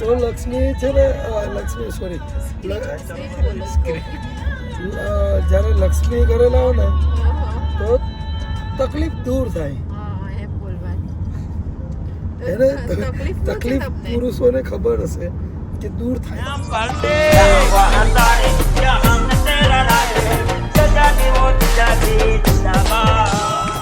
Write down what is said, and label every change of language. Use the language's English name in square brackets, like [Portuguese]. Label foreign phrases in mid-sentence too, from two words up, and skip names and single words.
[Gujarati] તો લક્ષ્મી છે ને લક્ષ્મી સોરી જ્યારે લક્ષ્મી ઘરે લાવો ને તો તકલીફ દૂર થાય એમ બોલવાની એને તકલીફ નથી તકલીફ તમને. પુરુષોને ખબર હશે કે દૂર થાય [Hindi] तेरा राज सजा दी वो सजा दी जिंदाबाद